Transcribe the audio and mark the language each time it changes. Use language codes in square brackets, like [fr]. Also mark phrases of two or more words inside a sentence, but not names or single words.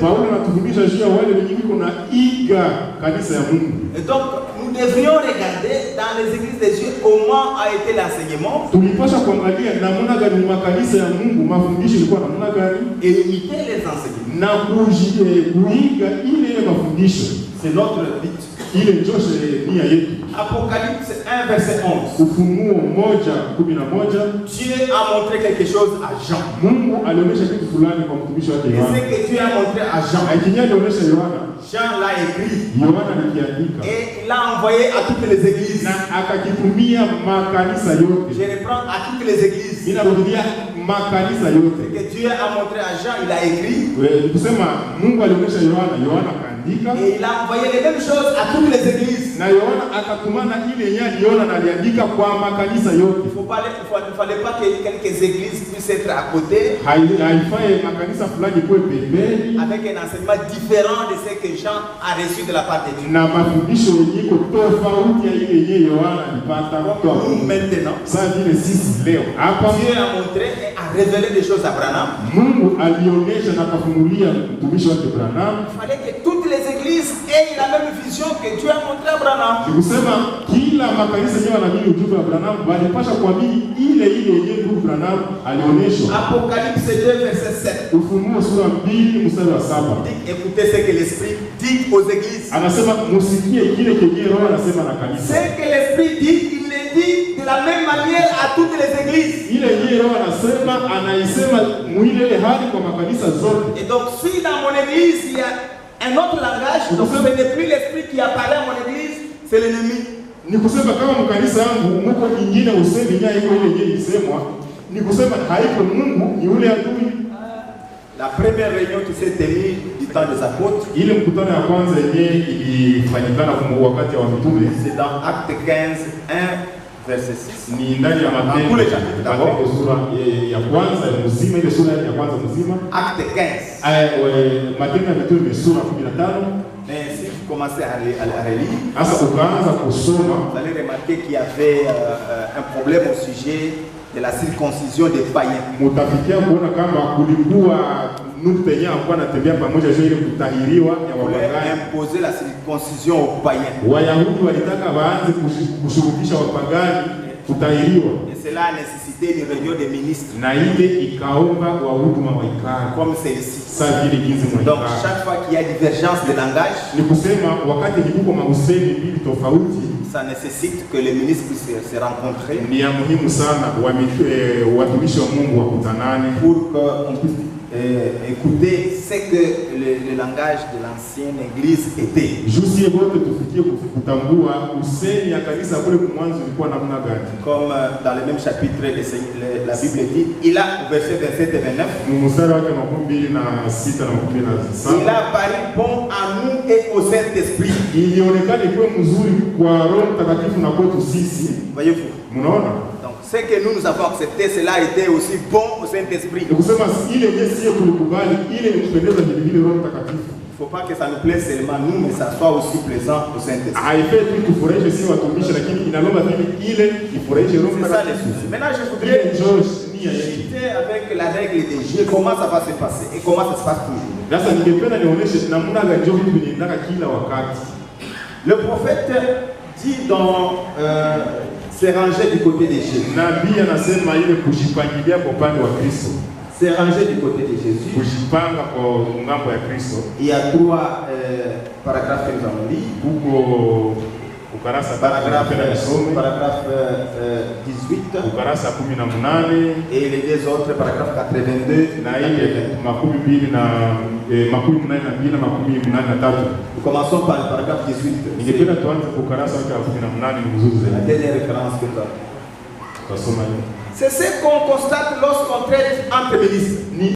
[fr] Et donc nous devrions regarder dans les églises de Dieu comment a été l'enseignement et imiter les enseignements. C'est notre but. [sw] Ile ndio sheria yetu. [fr] Apocalypse 1 verset 11. [sw] Ufunuo 1:11. [fr] Dieu a montré quelque chose à Jean. [sw] Mungu alionyesha kitu fulani kwa mtumishi wake [fr] Et Yohana. ce que Dieu a montré à Jean, [sw] Akinya alionyesha Yohana. [fr] Jean l'a écrit. [sw] Yohana alikiandika. [fr] Et il l'a envoyé à toutes les églises. [sw] Na akakitumia makanisa yote. [fr] Je reprends à toutes les églises. [sw] Ninarudia makanisa [fr] Ce [sw] yote. [fr] que Dieu a montré à Jean, il a écrit. [sw] Kusema Mungu alionyesha Yohana, Yohana akaandika. [fr] Et il a envoyé les mêmes choses à toutes les églises. [sw] Na Yohana akatumana ile yenye aliona na aliandika kwa makanisa yote. [fr] Il ne fallait pas que quelques églises puissent être à côté. [sw] Haifai makanisa fulani kwa pembeni. [fr] Avec un enseignement différent de ce que Jean a reçu de la part de Dieu. [sw] Na mafundisho yenye tofauti ya ile yenye Yohana alipata kutoka [fr] Nous maintenant, [sw] sasa vile sisi leo hapa [fr] Dieu a montré et a révélé des choses à Branham. [sw] Mungu alionyesha na kufunulia mtumishi wake Branham. [fr] Il fallait que toutes les églises aient la même vision que Dieu a montré à Branham. [sw] Nikusema kila makanisa yenyewe wanaamini ujumbe wa Branham walipasha kuamini ile yenye ndugu Branham alionyesha. [fr] Apocalypse 2 verset 7. [sw] Ufunuo sura 2 mstari wa 7. [fr] Écoutez ce que l'Esprit dit aux églises. [sw] Anasema musikie kile kenye Roho anasema na kanisa. [fr] Ce que l'Esprit dit, il le dit de la même manière à toutes les églises. [sw] Ile yenye Roho anasema anaisema mwile hali kwa makanisa zote. [fr] Et donc si dans mon église il y a un autre langage, donc ce n'est plus l'Esprit qui apparaît à mon église, c'est l'ennemi. [sw] Ni kusema kama mkanisa yangu muko nyingine usemi nya iko ile yenye isemwa, ni kusema haiko Mungu ni yule adui. [fr] La première réunion qui s'est tenue du temps des apôtres, [sw] Ile mkutano ya kwanza yenye ilifanyikana kwa wakati wa mitume, [fr] c'est dans Acte 15, 1 verset 6. [sw] ni ndani ya Matendo sura ya kwanza ya mzima, ile sura ya kwanza mzima. [fr] Acte 15. [sw] Matendo ya mitume sura 15. [fr] Mais si vous commencez à relire, [sw] Sasa ukaanza kusoma, [fr] vous allez remarquer qu'il y avait un problème au sujet de la circoncision des païens. [sw] mutafikia kuona kama kulikuwa nukta yenye alikuwa anatembea pamoja juu ile kutahiriwa ya [fr] On voulait [sw] wapagani. [fr] imposer la circoncision aux païens. [sw] Wayahudi walitaka waanze kushurutisha wapagani kutahiriwa, [fr] Et cela a nécessité une réunion des ministres [sw] na ile ikaomba wahuduma waikali [fr] comme celle-ci. [sw] saa vile jinsi [fr] Donc [sw] mwaikali. [fr] chaque fois qu'il y a divergence de langage, [sw] Ni kusema wakati nikuko mausemi mbili tofauti, [fr] ça nécessite que les ministres puissent se rencontrer [sw] ni ya muhimu sana watumishi wa Mungu wakutanane [fr] pour qu'on puisse écouter ce que le langage de l'ancienne église était. [sw] jusie wote tufikie kutambua usemi ya kanisa kule mwanzo ilikuwa namna gani. [fr] Comme dans le même chapitre, la Bible dit, il a, verset 27 et 29, [sw] Mstari wake 26 na 27. [fr] il a paru bon à nous et au Saint-Esprit. [sw] Ilionekana ikuwe mzuri kwa Roho Mtakatifu na kwetu sisi. [fr] Voyez-vous? [sw] Mnaona? [fr] Donc, ce que nous avons accepté, cela a été aussi bon au Saint-Esprit. [sw] Ni kusema ile Yesu yeye tulikubali, ile ilipendeza vile vile Roho Mtakatifu. [fr] Il ne faut pas que ça nous plaise seulement nous, mais ça soit aussi plaisant au Saint-Esprit. [sw] Haifai tu tufurahishe si watumishi, lakini inalomba vile ile ifurahishe Roho [fr] C'est ça le [sw] Mtakatifu. [fr] souci. Maintenant, je [sw] Ile [fr] voudrais [sw] njoo nia yetu. [fr] discuter avec la règle des jeux, comment ça va se passer et comment ça se passe toujours. [sw] Sasa ningependa nionyeshe namna gani njoo vitu vinaendaka kila wakati. [fr] Le prophète dit dans se ranger du côté des Jésus. [sw] Nabii anasema ile kujipangilia kwa upande wa Kristo. [fr] Se ranger du côté de Jésus. [sw] Kujipanga kwa ngambo ya Kristo. [fr] Il y a trois paragraphes que nous avons dit. [sw] Huko ukarasa [fr] Paragraphe [sw] 18, ukarasa 18 [fr] et les deux autres, paragraphe 82 [sw] na ile makumi mbili na makumi mnane na mbili na makumi mnane na tatu. [fr] Nous commençons par le paragraphe 18. [sw] Ningependa tuanze kwa ukarasa wake wa 18, ni mzuri [fr] La [sw] zaidi. [fr] dernière référence que nous avons. [sw] Tutasoma hiyo. [fr] C'est ce qu'on constate lorsqu'on traite entre ministres.